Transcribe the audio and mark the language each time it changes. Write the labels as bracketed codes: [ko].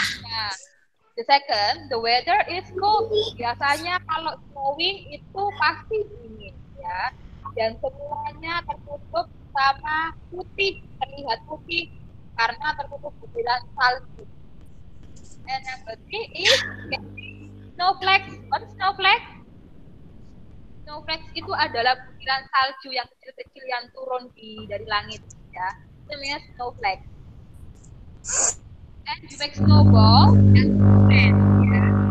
[en] Nah, the second, the weather is cold. [id] Biasanya kalau snowing itu pasti dingin. Ya. Dan semuanya tertutup sama putih, terlihat putih karena tertutup butiran salju. [en] And number 3 is snowflakes. What is snowflakes? [id] Snowflakes itu adalah butiran salju yang kecil-kecil yang turun dari langit, ya. Itu namanya [en] snowflakes. And you make snowball and sand, ya.